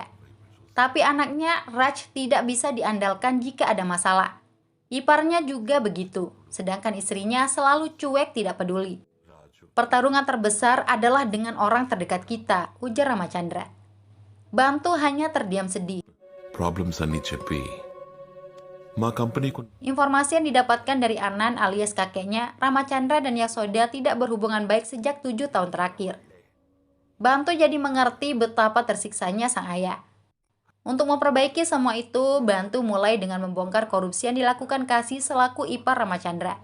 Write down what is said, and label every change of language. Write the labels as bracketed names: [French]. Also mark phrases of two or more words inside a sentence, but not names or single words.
[Indonesian] Tapi anaknya, Raj, tidak bisa diandalkan jika ada masalah. Iparnya juga begitu, sedangkan istrinya selalu cuek tidak peduli. Pertarungan terbesar adalah dengan orang terdekat kita, ujar Ramachandra. Bantu hanya terdiam sedih. [Telugu] ప్రాబ్లమ్స్ అన్నీ చెప్పి మా కంపెనీకు [Indonesian] Informasi yang didapatkan dari Anan alias kakeknya, Ramachandra dan Yasoda tidak berhubungan baik sejak 7 tahun terakhir. Bantu jadi mengerti betapa tersiksanya sang ayah. Untuk memperbaiki semua itu, Bantu mulai dengan membongkar korupsi yang dilakukan Kasih selaku ipar Ramachandra.